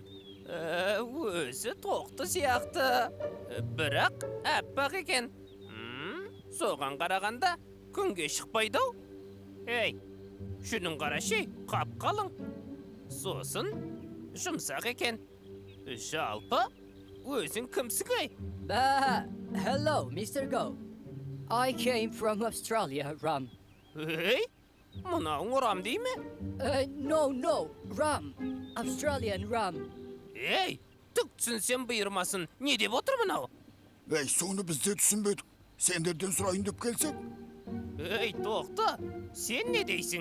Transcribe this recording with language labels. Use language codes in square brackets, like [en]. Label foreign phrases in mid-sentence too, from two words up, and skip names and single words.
[kk] Өзі тоқты сияқты, бірақ әппақ екен. Соған қарағанда күнге шықпайды-ау. Ей, шының қарашей, қап-қалың. Сосын жұмсақ екен. Жалпы, өзің кімсің ей? [en] Hello, Mr. Go. I came from Australia, Ram. [kk] Ей, мынауың ұрам дей ме? [en] No, Ram. Australian Ram. [kk] Ей, түк түсінсем бұйырмасын. Не деп отыр мынау? Ей, соны біз де түсінбедік. Сендерден сұрайын деп келсек? Ей, тоқта, сен не дейсің?